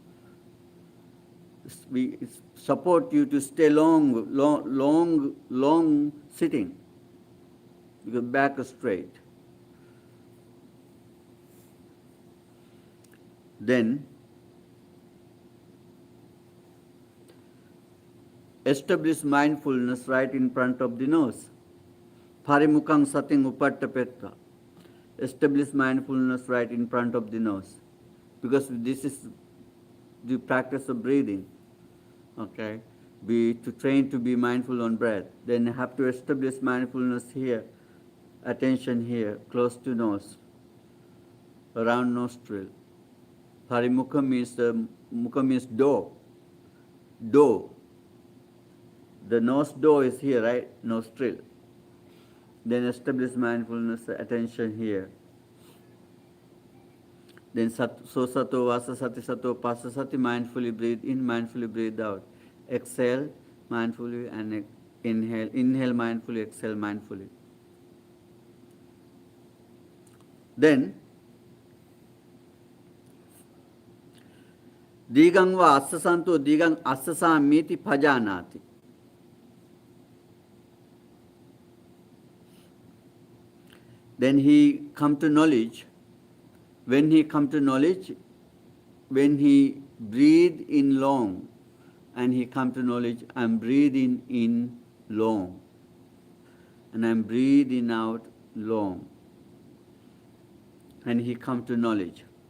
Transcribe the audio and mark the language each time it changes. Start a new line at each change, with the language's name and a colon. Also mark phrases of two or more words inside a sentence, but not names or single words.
English: We support you to stay long sitting. Because back straight. Then establish mindfulness right in front of the nose.
Pali: Parimukang sating upattapetta.
English: Establish mindfulness right in front of the nose. Because this is the practice of breathing. Okay? To train to be mindful on breath. Then you have to establish mindfulness here, attention here, close to nose, around nostril. Parimukha means mukha means door. Door. The nose door is here, right? Nostril. Then establish mindfulness, attention here.
Pali: Then sosato, vasasati, sato, pasasati,
English: mindfully breathe in, mindfully breathe out. Exhale mindfully and inhale. Inhale mindfully, exhale mindfully. Then,
Pali: digang va assasanto digang assasamiti bhajanati.
English: Then he come to knowledge. When he come to knowledge, when he breathe in long, and he come to knowledge, I'm breathing in long, and I'm breathing out long, and he come to knowledge.